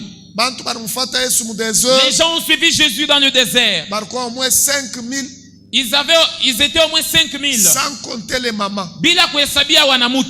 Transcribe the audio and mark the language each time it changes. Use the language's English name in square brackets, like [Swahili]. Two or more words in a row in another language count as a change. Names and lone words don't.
[Swahili] Bantu barimfuata Yesu mu désert. [French] Les gens ont suivi Jésus dans le désert. [Swahili] Barikuwa [French] au moins [Swahili] 5000 [French] Ils étaient au moins 5000. sans compter les mamans. [Swahili] Bila kuhesabia wanamuke.